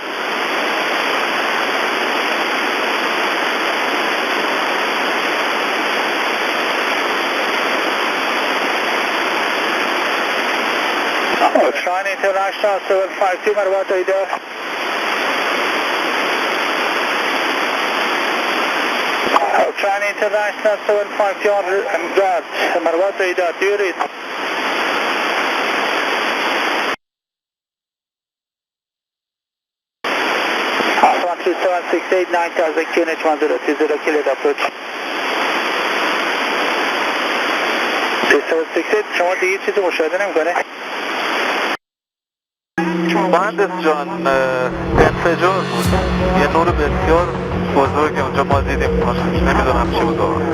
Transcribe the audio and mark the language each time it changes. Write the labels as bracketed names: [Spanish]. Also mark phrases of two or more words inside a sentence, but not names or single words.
[Persian] Oakland International 752 مراقبت radar. Oakland International 752 امداد مراقبت radar. [English] Do you read? Osman 3768 9000 QNH 1020 cleared approach. [Persian] 3768 شما دیگه چیزی مشاهده نمی‌کنه؟ مهندس جان انفجار بود یه نور بسیار بزرگ اونجا ما دیدیم نمیدونم چی بود